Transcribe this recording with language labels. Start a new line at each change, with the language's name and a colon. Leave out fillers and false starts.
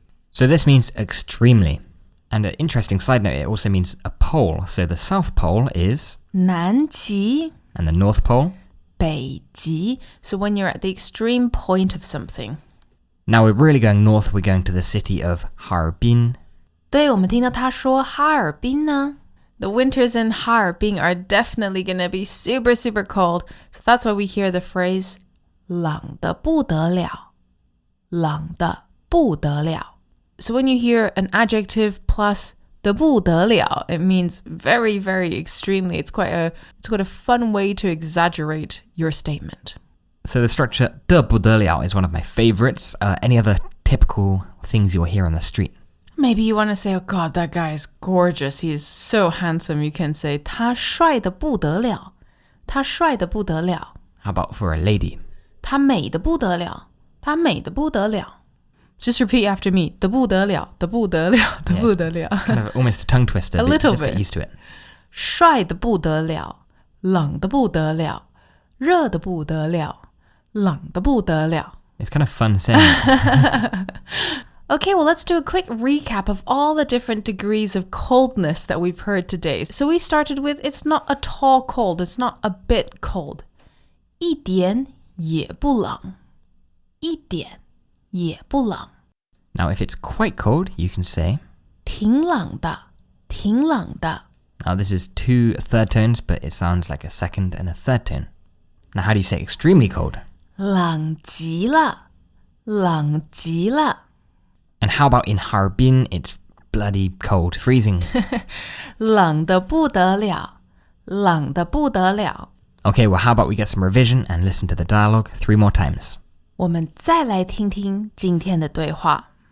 English: So this means extremely. And an interesting side note, it also means a pole. So the South Pole is
Chinese: 南极,
English: and the North Pole.
Chinese: 北极.
English: So when you're at the extreme point of something. Now we're really going north, we're going to the city of Harbin.
Chinese: 对, 我们听到他说哈尔滨呢.
English: The winters in Harbin are definitely going to be super, super cold. So that's why we hear the phrase
Chinese: 冷得不得了,冷得不得了.
English: So when you hear an adjective plus 得不得了, it means very, very extremely. It's quite a fun way to exaggerate your statement. So the structure 得不得了 is one of my favorites. Any other typical things you'll hear on the street? Maybe you want to say, oh God, that guy is gorgeous. He is so handsome. You can say
Chinese: 他帅得不得了,他帅得不得了.
English: How about for a lady?
Chinese: 她美得不得了,她美得不得了.
English: Just repeat after me.
Chinese: 得不得了,得不得了,得不得了.
English: Kind of almost a tongue twister. A but little just bit. get used to it.
Chinese: 帅得不得了,冷得不得了,热得不得了,冷得不得了.
English: It's kind of fun saying it. Okay, well, let's do a quick recap of all the different degrees of coldness that we've heard today. So we started with, it's not at all cold. It's not a bit cold.
Chinese: 一点也不冷,一点也不冷.
English: Now if it's quite cold, you can say
Chinese: 挺冷的,挺冷的.
English: Now this is 2 third tones, but it sounds like a second and a third tone. Now how do you say extremely cold?
Chinese: 冷极了,冷极了.
English: And how about in Harbin, it's bloody cold, freezing.
Chinese: 冷得不得了,冷得不得了.
English: Okay, well how about we get some revision and listen to the dialogue 3 more times.
Chinese: 我们再来听听今天的对话。